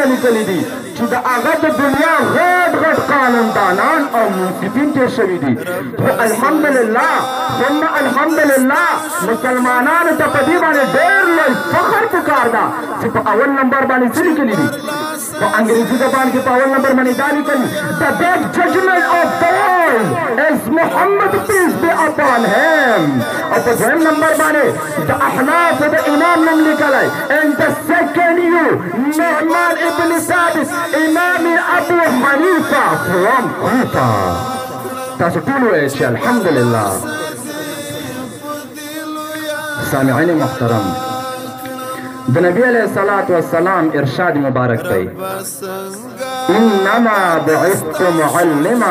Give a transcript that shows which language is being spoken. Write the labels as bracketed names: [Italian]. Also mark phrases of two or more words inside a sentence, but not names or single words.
[Pashto] لیکلي دي چې د هغه د دنیا غټ غټ قانوندانان او منصفین تېر شوي دي خو [Arabic] الحمدلله ثم الحمدلله [Pashto] مسلمانانو ته په دې باندې ډېر لوی فخر پکار ده چې په اول نمبر باندې څه لیکلي دي په انګریزي زبان کې په اول نمبر باندې دا لیکلي [English] the best judgment of the world is Muhammad peace be upon him [Pashto] او په دویم نمبر باندې د احنافو د امام نوم لیکلی [English] and the second you [Pashto] نعمان ابن ثابت امام ابو حنیفه from کوفه تاسو ټول وایئ چې الحمدلله سامعین محترم د نبی [Arabic] علیه الصلاة والسلام [Pashto] ارشاد مبارک دی [Arabic] انما بعثت معلما